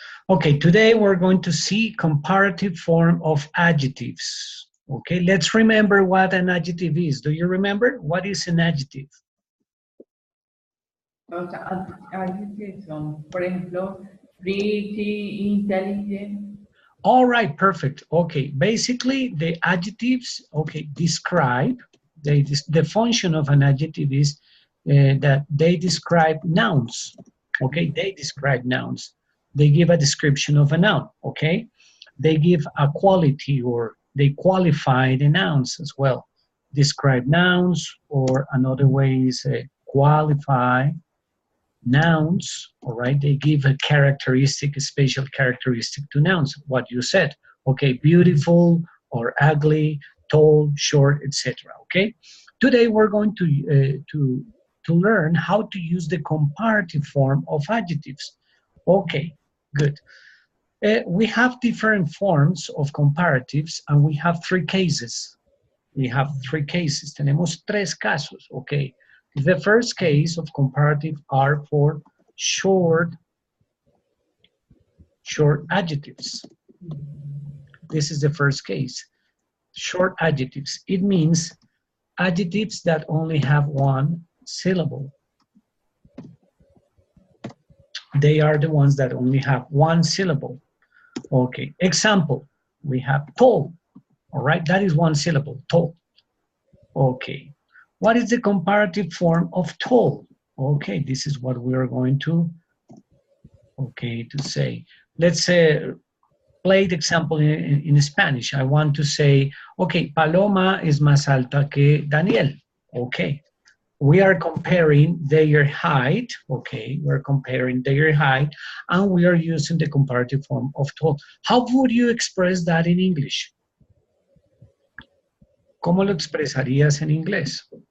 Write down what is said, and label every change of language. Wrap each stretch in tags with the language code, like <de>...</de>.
<en>Okay, today we're going to see comparative form of adjectives. Okay, let's remember what an adjective is. Do you remember? What is an adjective?</en> <es>Los adjetivos son, por ejemplo,</es> <en>pretty, intelligent. All right, perfect. Okay, basically the adjectives, okay, describe, the function of an adjective is that they describe nouns. Okay, they describe nouns. They give a description of a noun, okay? They give a quality or they qualify the nouns as well. Describe nouns, or another way is qualify nouns, all right? They give a characteristic, a special characteristic to nouns, what you said. Okay, beautiful or ugly, tall, short, etc. Okay? Today we're going to learn how to use the comparative form of adjectives. Okay, good. We have different forms of comparatives and we have three cases. We have three cases.</en> <es>Tenemos tres casos, okay.</es> <en>The first case of comparative are for short adjectives. This is the first case. Short adjectives. It means adjectives that only have one syllable. They are the ones that only have one syllable. Okay, example, we have tall, all right? That is one syllable, tall. Okay, what is the comparative form of tall? Okay, this is what we are going to, to say. Let's play the example in Spanish. I want to say, okay,</en> <es>Paloma es más alta que Daniel.</es> <en>Okay, we are comparing their height, okay, we're comparing their height, and we are using the comparative form of tall. How would you express that in English?</en> <es>¿Cómo lo expresarías en inglés?</es>